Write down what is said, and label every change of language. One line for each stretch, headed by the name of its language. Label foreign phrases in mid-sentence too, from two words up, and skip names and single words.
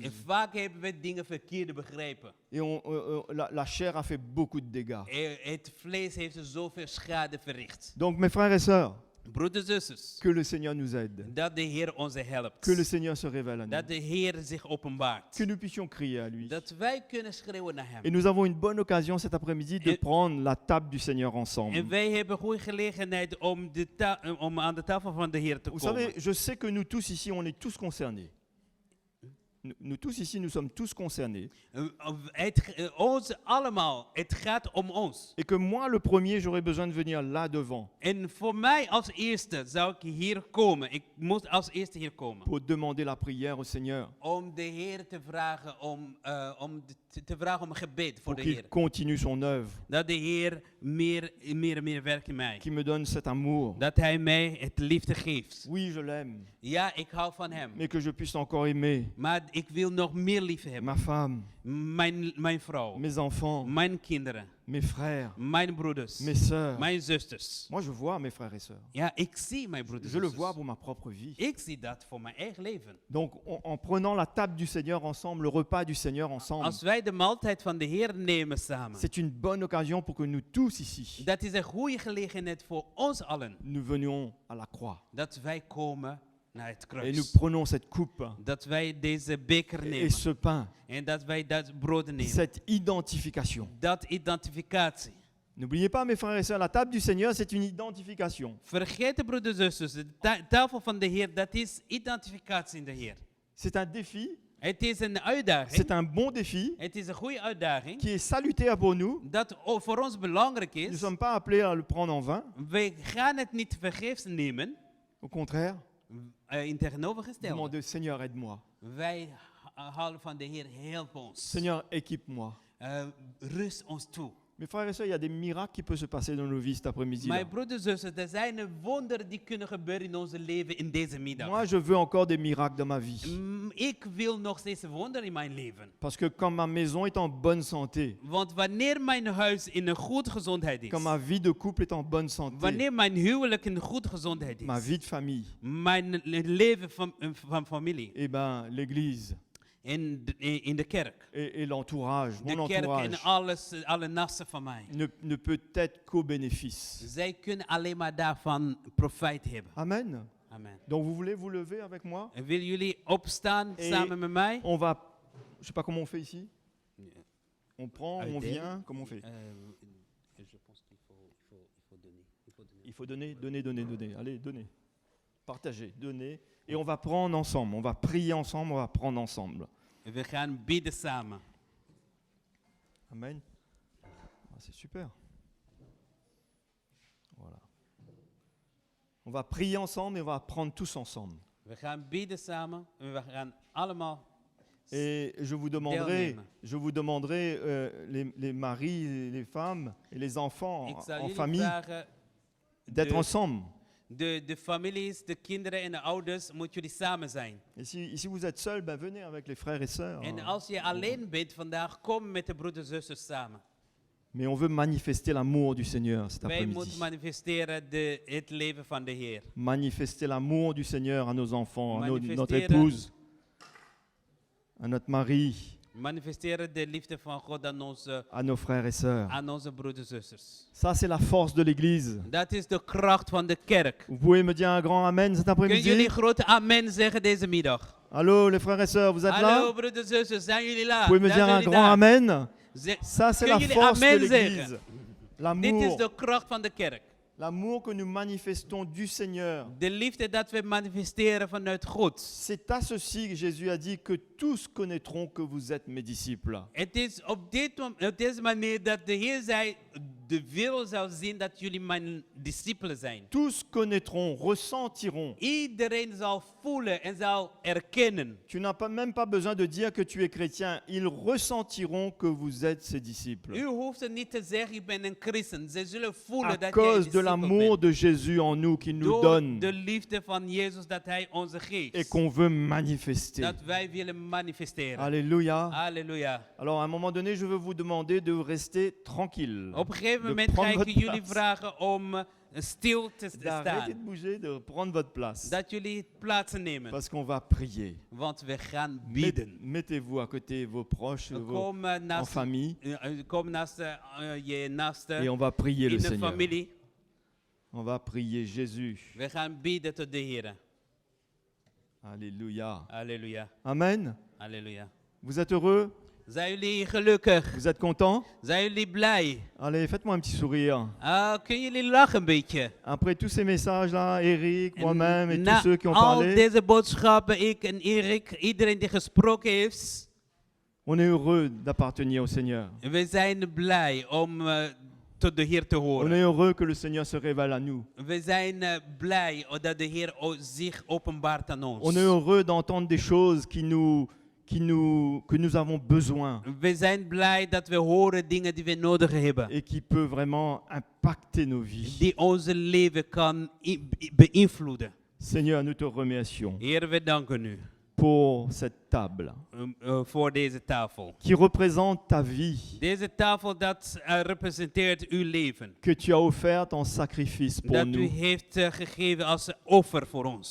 Dutch: En vaak hebben we dingen verkeerd begrepen.
French: Et la chair a fait beaucoup de dégâts.
Dutch: Het vlees heeft zoveel schade verricht.
French: Donc mes frères et sœurs,
Dutch: Broeders en zusters,
French: que le Seigneur nous aide.
Dutch: dat de Heer ons helpt.
French: Que le Seigneur se révèle à nous.
Dutch: Dat de Heer zich openbaart.
French: Que nous puissions crier à lui.
Dutch: Dat wij kunnen schreeuwen naar hem.
French: Et nous avons une bonne occasion cet après-midi de prendre la table du Seigneur ensemble.
Dutch: En wij hebben goede gelegenheid om aan de tafel van de Heer te
French: Vous
Dutch: komen.
French: savez, je sais que nous tous ici, on est tous concernés. Nous tous ici, nous sommes tous concernés.
Dutch: Ons allemaal, het gaat om ons.
French: Et que moi, le premier, j'aurais besoin de venir là devant
Dutch: En voor mij als eerste zou ik hier komen. Ik moet als eerste hier komen.
French: pour demander la prière au Seigneur.
Dutch: Om de Heer te vragen om gebed voor
French: Pour
Dutch: de Heer.
French: qu'il continue son œuvre.
Dutch: Dat de Heer meer werkt in mij.
French: Qu'il me donne cet amour.
Dutch: Dat Hij mij het liefde geeft.
French: Oui, je l'aime.
Dutch: Ja, ik hou van Hem.
French: Mais que je puisse encore aimer
Dutch: Maar ik wil nog meer lief hebben.
French: ma femme,
Dutch: Mijn vrouw.
French: mes enfants,
Dutch: Mijn kinderen.
French: mes frères,
Dutch: Mijn broeders.
French: mes sœurs.
Dutch: Mijn zusters.
French: Moi, je vois mes frères et sœurs.
Dutch: Ja, ik zie mijn broeders
French: Je
Dutch: en
French: le vois
Dutch: zusters.
French: pour ma propre vie.
Dutch: Ik zie dat voor mijn eigen leven.
French: Donc, en prenant la table du Seigneur ensemble, le repas du Seigneur ensemble,
Dutch: Als wij de maaltijd van de Heer nemen samen,
French: c'est une bonne occasion pour que nous tous ici,
Dutch: dat is een goede gelegenheid voor ons allen.
French: nous venions à la croix.
Dutch: Dat wij komen naar het
French: Et nous
Dutch: kruis.
French: prenons cette coupe
Dutch: Dat wij deze beker
French: et
Dutch: nemen.
French: ce pain,
Dutch: En dat wij dat brood nemen.
French: cette identification.
Dutch: Dat identificatie.
French: N'oubliez pas, mes frères et sœurs, la table du Seigneur, c'est une identification.
Dutch: Vergeet de broeders en zusters, de tafel van de Heer, dat is identificatie in de Heer.
French: C'est un défi,
Dutch: Het is een uitdaging.
French: c'est un bon défi
Dutch: Het is een goede uitdaging.
French: qui est salutaire pour nous.
Dutch: Dat voor ons belangrijk
French: Nous ne
Dutch: is.
French: sommes pas appelés à le prendre en vain.
Dutch: Wij gaan het niet vergeefs nemen.
French: Au contraire,
Dutch: In tegenovergestelde.
French: demander, Seigneur, aide-moi.
Dutch: Wij halen van de Heer, help ons.
French: Seigneur, équipe-moi.
Dutch: Rust ons toe.
French: Mes frères et sœurs, il y a des miracles qui peuvent se passer dans nos vies cet après-midi.
Dutch: Mijn broeders en zusters, er zijn wonderen die kunnen gebeuren in onze leven in deze middag.
French: Moi, je veux encore des miracles dans ma vie.
Dutch: Ik wil nog steeds wonderen in mijn leven.
French: Parce que quand ma maison est en bonne santé,
Dutch: Want wanneer mijn huis in een goede gezondheid is,
French: quand ma vie de couple est en bonne santé,
Dutch: wanneer mijn huwelijk in goede gezondheid
French: ma
Dutch: is,
French: vie de famille,
Dutch: mijn leven van familie,
French: eh ben, l'église
Dutch: in de kerk,
French: et l'entourage,
Dutch: de
French: mon
Dutch: kerk en
French: entourage,
Dutch: alle nassen van mij,
French: ne peut être qu'au bénéfice.
Dutch: zij kunnen alleen maar daarvan profijt hebben.
French: Amen.
Dutch: Amen.
French: Donc vous voulez vous lever avec moi?
Dutch: En willen jullie opstaan samen met mij?
French: On va, je sais pas comment on fait ici. On prend, on
Dutch: Uitdelen.
French: vient, comment on fait? Je pense qu'il faut donner. Il faut donner. Allez, donnez. Partagez, donnez. Et on va prendre ensemble. On va prier ensemble, on va prendre ensemble.
Dutch: We gaan bidden samen.
French: Amen. Ah, c'est super. Voilà. On va prier ensemble et on va prendre tous ensemble.
Dutch: We gaan bidden samen en we gaan allemaal.
French: Et je vous demanderai les maris, les femmes et les enfants
Dutch: Ik zal
French: en
Dutch: jullie
French: famille
Dutch: vragen
French: d'être
Dutch: de-
French: ensemble.
Dutch: De families, de kinderen en de ouders, moeten jullie samen zijn.
French: Et si vous êtes seul, ben venez avec les frères et sœurs.
Dutch: En als je alleen bent vandaag, kom met de broeders en zusters samen.
French: Mais on veut manifester l'amour du Seigneur cet
Dutch: Wij moeten
French: après-midi.
Dutch: manifesteren het leven van de Heer.
French: Manifester l'amour du Seigneur à nos enfants, à notre
Dutch: Manifesteren-
French: épouse, à notre mari,
Dutch: Manifesteren de liefde van God
French: à nos frères et sœurs.
Dutch: aan onze broeders en zusters.
French: Ça, c'est la force de l'Église.
Dutch: Dat is de kracht van de kerk.
French: Vous pouvez me dire un grand Amen cet
Dutch: Kunnen
French: après-midi?
Dutch: jullie grote amen zeggen deze middag?
French: Allô, les frères et sœurs, vous êtes
Dutch: Hallo
French: là?
Dutch: broeders en zusters, zijn jullie là?
French: Vous pouvez me
Dutch: Zijn
French: dire un
Dutch: jullie
French: grand
Dutch: daar?
French: Amen?
Dutch: Ze-
French: Ça, c'est la
Dutch: Kunnen jullie
French: force de
Dutch: amen
French: l'Église.
Dutch: zeggen? Dit is
French: L'amour,
Dutch: de kracht van de kerk.
French: l'amour que nous manifestons du Seigneur.
Dutch: De liefde dat we manifesteren vanuit God.
French: C'est à ceci que Jésus a dit que tous connaîtront que vous êtes mes disciples.
Dutch: Het is op deze manier dat de Heer zei, de wereld zou zien dat jullie mijn discipelen zijn.
French: Tous connaîtront, ressentiront.
Dutch: Iedereen zal voelen en zal erkennen.
French: Tu n'as même pas besoin de dire que tu es chrétien. Ils ressentiront que vous êtes ses disciples.
Dutch: U hoeft het niet te zeggen, ik ben een christen. Ze zullen voelen
French: À
Dutch: dat jij een
French: cause de
Dutch: discipel
French: l'amour
Dutch: bent.
French: de Jésus en nous qui nous
Dutch: Door
French: donne
Dutch: de liefde van Jezus dat hij ons
French: et
Dutch: geeft.
French: qu'on veut manifester.
Dutch: Dat wij willen manifesteren.
French: Alléluia.
Dutch: Halleluja.
French: Alors à un moment donné, je veux vous demander de rester tranquille.
Dutch: Op een gegeven
French: De
Dutch: moment ga
French: prendre
Dutch: ik
French: votre
Dutch: jullie
French: place.
Dutch: vragen om stil te
French: D'arrêter de
Dutch: staan.
French: bouger, de prendre votre place.
Dutch: Dat jullie plaatsen nemen.
French: Parce qu'on va prier.
Dutch: Want we gaan bidden.
French: Mettez-vous à côté de vos proches, vos,
Dutch: Kom
French: en
Dutch: naast,
French: famille,
Dutch: kom naast je naaste
French: et on va prier le
Dutch: in de
French: Seigneur.
Dutch: familie.
French: On va prier Jésus.
Dutch: We gaan bidden tot de Heer.
French: Alléluia.
Dutch: Halleluja.
French: Amen.
Dutch: Halleluja.
French: Vous êtes heureux?
Dutch: Zijn jullie gelukkig?
French: Vous êtes contents?
Dutch: Zijn jullie blij?
French: Allez, faites-moi un petit sourire.
Dutch: Kunnen jullie lachen een beetje?
French: Après tous ces messages-là, Eric, moi-même et
Dutch: Na
French: tous ceux qui ont
Dutch: al
French: parlé,
Dutch: deze boodschappen, ik en Erik, iedereen die gesproken heeft,
French: on est heureux d'appartenir au Seigneur.
Dutch: we zijn blij om tot de Heer te
French: On
Dutch: horen.
French: est heureux que le Seigneur se révèle à nous.
Dutch: We zijn blij dat de Heer zich openbaart aan ons.
French: On est heureux d'entendre des choses que nous avons besoin
Dutch: We zijn blij dat we horen dingen die we nodig hebben.
French: et qui peut vraiment impacter nos vies.
Dutch: Die onze leven kan beïnvloeden.
French: Seigneur, nous te remercions
Dutch: Heer, we danken u
French: pour cette table
Dutch: voor deze tafel.
French: qui représente ta vie,
Dutch: Deze tafel dat representeert uw leven.
French: que tu as offerte en sacrifice pour
Dutch: Dat u
French: nous,
Dutch: heeft gegeven als offer voor ons.